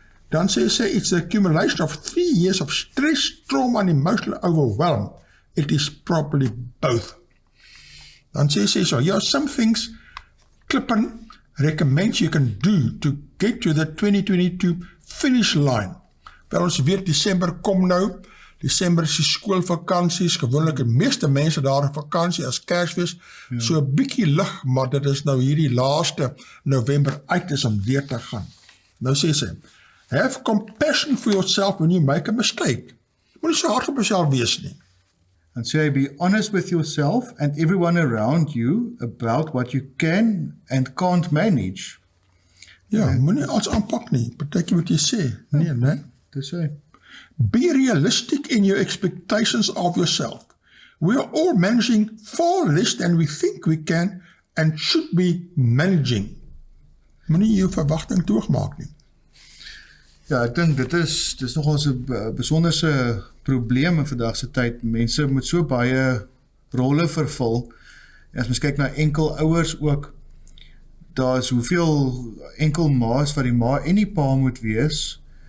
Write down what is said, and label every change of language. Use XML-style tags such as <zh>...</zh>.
<af>Dan sê sy,</af> <en>it's the accumulation of 3 years of stress, trauma and emotional overwhelm. It is probably both.</en> <af>Dan sê sy so,</af> <en>yeah, some things Klippen recommends you can do to get to the 2022 finish line.</en> <af>Wel, ons weet, Desember kom nou, Desember is die skoolvakansies, gewoonlik die meeste mense daar in vakansie as Kersfees, so 'n bietjie lig, maar dit is nou hierdie laaste November uit is om deur te gaan. Nou sê sy,</af> <en>have compassion for yourself when you make a mistake.</en> <af>Moet nie so hard op jouself wees nie.</af> <en>And say, be honest with yourself and everyone around you about what you can and can't manage.</en> <af>Ja, moet nie alles aanpak nie, partykie moet jy sê, nee, né? Dis hy.</af> <en>Be realistic in your expectations of yourself. We are all managing far less than we think we can and should be managing.</en> <af>Moenie jou verwagting toegemaak nie. Ja, ek dink dit is nogal 'n besonderse probleem in vandag se tyd. Mense moet so baie rolle vervul. As mens kyk na enkel ouers ook, daar is hoeveel enkel ma's wat die ma en die pa moet wees.</af>